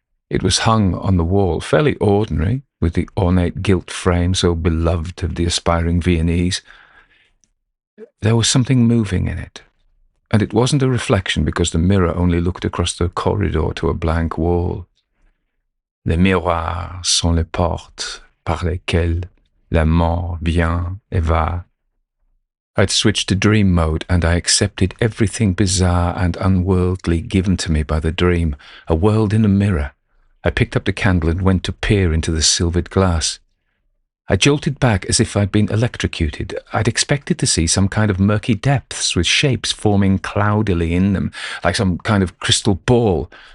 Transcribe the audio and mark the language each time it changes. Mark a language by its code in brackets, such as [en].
[en] It was hung on the wall, fairly ordinary, with the ornate gilt frame so beloved of the aspiring Viennese. There was something moving in it, and it wasn't a reflection because the mirror only looked across the corridor to a blank wall. [fr] Les miroirs sont les portes par lesquelles la mort vient et va. [en] I'd switched to dream mode, and I accepted everything bizarre and unworldly given to me by the dream, a world in a mirror. I picked up the candle and went to peer into the silvered glass. I jolted back as if I'd been electrocuted. I'd expected to see some kind of murky depths with shapes forming cloudily in them, like some kind of crystal ball.